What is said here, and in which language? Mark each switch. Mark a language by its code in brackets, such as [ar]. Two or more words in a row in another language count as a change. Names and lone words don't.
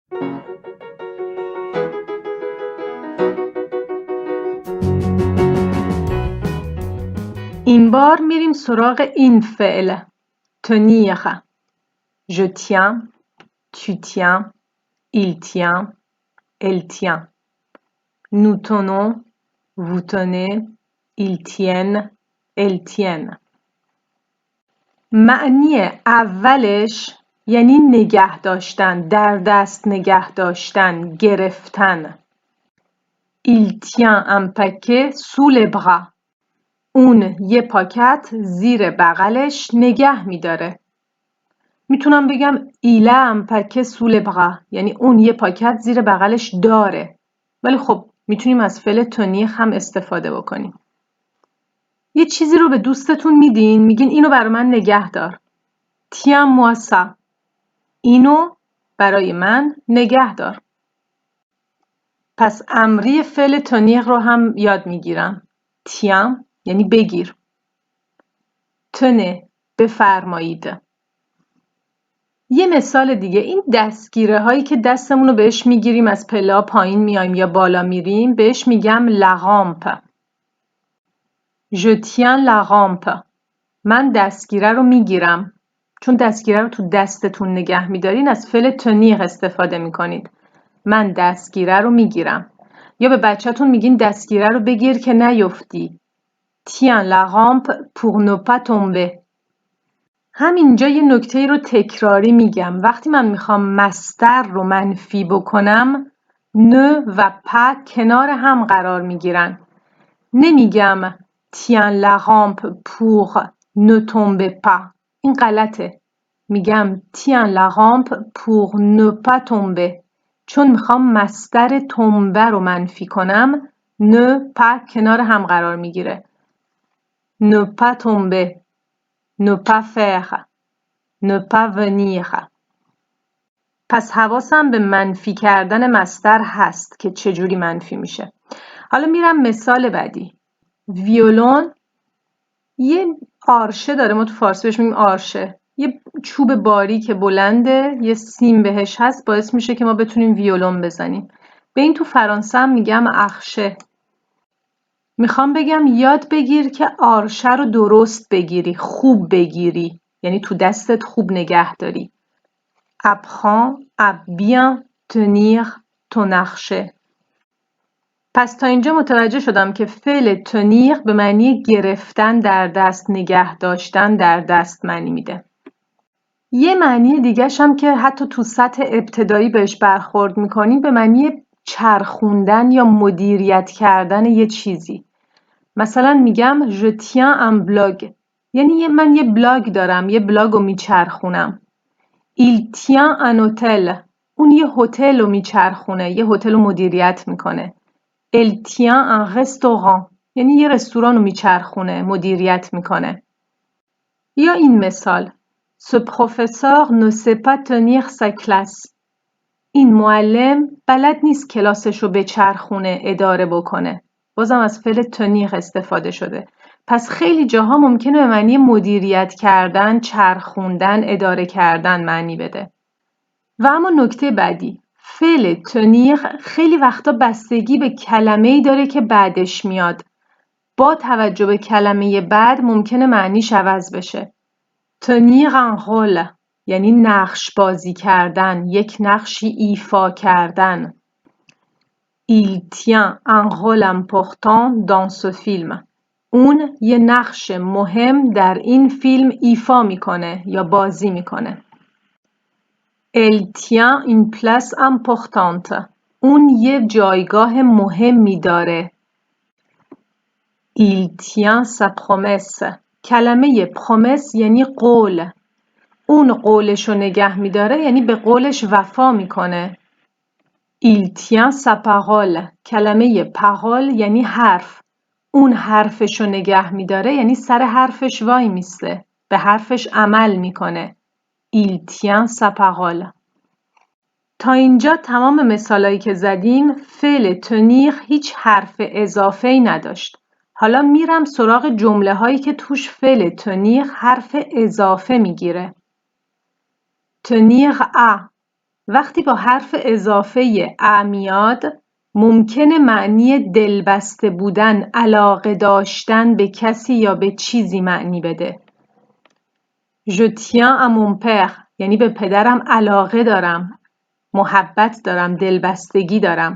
[fa] این بار میریم سراغ این فعل tenir. [fr] Je tiens, tu tiens, il tient, elle tient. Nous tenons, vous tenez, ils tiennent, elles tiennent. [fa] معنی اولش یعنی نگه داشتن، در دست نگه داشتن، گرفتن. [fr] Il tient un paquet sous les bras. [fa] اون یه پاکت زیر بغلش نگه میداره. میتونم بگم [fr] il a un paquet sous les bras، [fa] یعنی اون یه پاکت زیر بغلش داره. ولی خب میتونیم از فعل tenir هم استفاده بکنیم. یه چیزی رو به دوستتون میدین، میگین اینو برای من نگه دار. [fr] tiens moi ça. [fa] اینو برای من نگه دار. پس امری فعل tenir رو هم یاد میگیرم. tiens یعنی بگیر. tenez بفرمایید. یه مثال دیگه، این دستگیره هایی که دستمون رو بهش میگیریم از پله پایین میایم یا بالا میریم بهش میگم [fr] la rampe. Je tiens la rampe. [fa] من دستگیره رو میگیرم. چون دستگیره رو تو دستتون نگه میدارین از فعل tenir استفاده میکنید. من دستگیره رو میگیرم. یا به بچه‌تون میگین دستگیره رو بگیر که نیفتی. [fr] Tiens la rampe pour ne pas tomber. [fa] همینجا یه نکته رو تکراری میگم. وقتی من میخوام مصدر رو منفی بکنم نه و pas کنار هم قرار میگیرن. [fr] نمیگم tiens la rampe pour ne tomber pas. [fa] این غلطه. میگم [fr] tiens la rampe pour ne pas tomber. [fa] چون میخوام مصدر تنبه رو منفی کنم نه pas کنار هم قرار میگیره. [fr] ne pas tomber. ne pas faire. ne pas venir. [fa] پس حواسم به منفی کردن مصدر هست که چجوری منفی میشه. حالا میرم مثال بعدی. ویولون یه آرشه داره، ما تو فارسی بهش میگیم آرشه. یه چوب باریک بلنده، یه سیم بهش هست، باعث میشه که ما بتونیم ویولون بزنیم. به این تو فرانسه هم میگم اخشه. میخوام بگم یاد بگیر که آرشه رو درست بگیری، خوب بگیری، یعنی تو دستت خوب نگه داری. [fr] Apprends à bien tenir ton archet. [fa] پس تا اینجا متوجه شدم که فعل tenir به معنی گرفتن در دست، نگه داشتن در دست معنی میده. یه معنی دیگه‌ش هم که حتی تو سطح ابتدایی بهش برخورد میکنیم به معنی چرخوندن یا مدیریت کردن یه چیزی. مثلا میگم [fr] je tiens un blog، [fa] یعنی من یه بلاگ دارم، یه بلاگ رو میچرخونم. [fr] Il tient un hôtel. [fa] اون یه هتل رو میچرخونه، یه هتل رو مدیریت میکنه. [fr] Elle tient un restaurant. [fa] یعنی یه رستوران رو میچرخونه، مدیریت میکنه. یا این مثال. [fr] Ce professeur ne sait pas tenir sa classe. [fa] این معلم بلد نیست کلاسش رو بچرخونه، اداره بکنه. بازم از فعل tenir استفاده شده. پس خیلی جاها ممکنه به معنی مدیریت کردن، چرخوندن، اداره کردن معنی بده. و اما نکته بعدی، فعل tenir خیلی وقتا بستگی به کلمه‌ای داره که بعدش میاد. با توجه به کلمه بعد ممکنه معنیش عوض بشه. [fr] tenir un rôle [fa] یعنی نقش بازی کردن، یک نقشی ایفا کردن. [fr] Il tient un rôle important dans ce film. [fa] اون یه نقش مهم در این فیلم ایفا میکنه یا بازی میکنه. [fr] Elle tient une place importante. [fa] اون یه جایگاه مهمی داره. [fr] Il tient sa promesse. [fa] کلمه promesse یعنی قول. اون قولش رو نگه میداره یعنی به قولش وفا میکنه. [fr] Il tient sa parole. [fa] کلمه parole یعنی حرف. اون حرفش رو نگه میداره یعنی سر حرفش وای میسته. به حرفش عمل میکنه. [fr] Il tient sa parole. [fa] تا اینجا تمام مثالایی که زدیم فعل tenir هیچ حرف اضافه‌ای نداشت. حالا میرم سراغ جمله هایی که توش فعل tenir حرف اضافه میگیره. [fr] tenir à [fa] وقتی با حرف اضافه ا میاد ممکنه معنی دلبسته بودن، علاقه داشتن به کسی یا به چیزی معنی بده. [fr] Je tiens à mon père [fa] یعنی به پدرم علاقه دارم، محبت دارم، دلبستگی دارم.